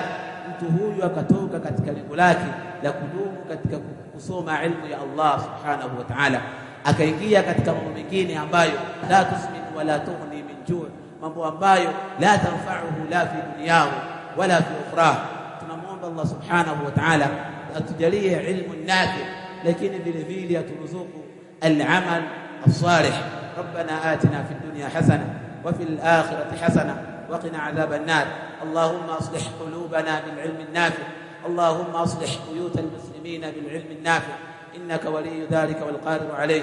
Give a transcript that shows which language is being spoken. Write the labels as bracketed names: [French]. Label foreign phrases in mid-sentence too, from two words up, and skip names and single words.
[Swahili] Mtu huyu akatoka katika lengo lake la kudumu katika kusoma ilmu ya [Arabic] الله سبحانه وتعالى, [Swahili] akaingia katika mambo mengine ambayo [Arabic] لا تسمن ولا تغني من جوع', [Swahili] mambo ambayo [Arabic] لا تنفعه لا في دنياه ولا في أخرى. [Swahili] Tunamuomba [Arabic] الله سبحانه وتعالى [Swahili] atujalie ilmu nafi, lakini vile vile aturuzuku [Arabic] العمل الصالح. ربنا آتنا في الدنيا حسنة وفي الآخرة حسنة وقنا عذاب النار. اللهم أصلح قلوبنا بالعلم النافع، اللهم أصلح بيوت المسلمين بالعلم النافع، إنك ولي ذلك والقادر عليه.